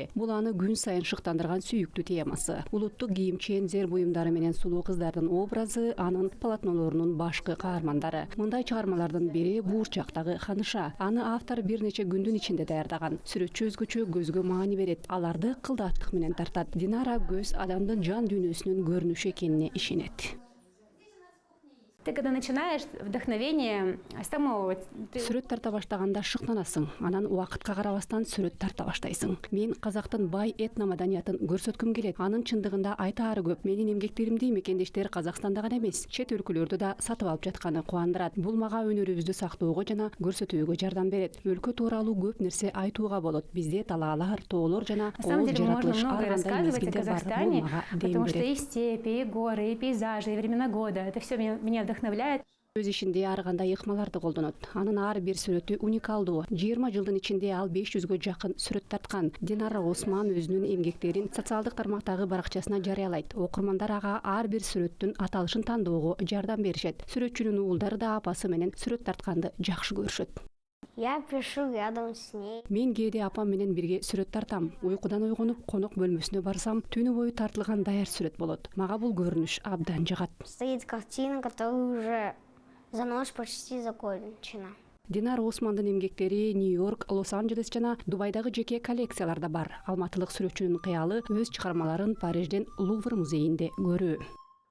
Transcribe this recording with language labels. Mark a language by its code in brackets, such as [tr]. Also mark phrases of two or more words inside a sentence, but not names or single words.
[ky] Бул аны күн сайын шыктандырган сүйүктүү темасы. Улуттук кийимчен зер буюмдары менен сулуу кыздардын образы анын полотнолорунун башкы каармандары. Мындай чыгармалардын бири Буурчактагы Ханыша. Аны автор бир нече күндүн ичинде даярдаган. Сүрөтчү өзгөчө көзгө маани берет. Аларды кылдаттык менен тартат. Динара көз адамдын жан дүйнөсүнүн көрүнүшү экенине ишенет. [ru] Ты когда начинаешь вдохновение с самого... [ky] Сүрөт тарта баштаганда шыктанасың, анан убакытка карабастан сүрөт тарта баштайсың. Мен казактын бай этномаданиятын көрсөткүм келет. Анын чындыгында айтаары көп. Менин эмгектеримди мекендештер Казакстанда гана эмес, чет өлкөлөрдө да сатып алып жатканы кубандырат. Бул мага өнөрүбүздү сактоого жана көрсөтүүгө жардам берет. Өлкө тууралуу көп нерсе айтууга болот. Бизде талаалар, тоолор жана кол жаратылыш ар кандай мезгилде бар. Бул мага дем [ru] Потому что [ky] берет. [ru] и степи, и горы, и пейзажи, и времена года. Это все меня вдохновляет. [ky] Өз ишинде ар кандай ыкмаларды колдонот. Анын ар бир сүрөтү уникалдуу. 20 жылдын ичинде ал 500гө жакын сүрөт тарткан. Динара Осман өзүнүн эмгектерин социалдык тармактагы баракчасына жарыялайт. Окурмандар ага ар бир сүрөттүн аталышын тандоого жардам беришет. Сүрөтчүнүн уулдары да апасы менен сүрөт тартканды жакшы көрүшөт. [ru] Я пишу рядом с ней. [ky] Мен кээде апам менен бирге сүрөт тартам. Уйкудан ойгонуп, конок бөлмөсүнө барсам, түнү бою тартылган даяр сүрөт болот. Мага бул көрүнүш абдан жагат. [ru] Стоит картина, которая уже за ночь почти закончена. [ky] Динара Османдын эмгектери Нью-Йорк, Лос-Анджелес жана Дубайдагы жеке коллекцияларда бар. Алматылык сүрөтчүнүн кыялы өз чыгармаларын Парижден Лувр музейинде көрүү.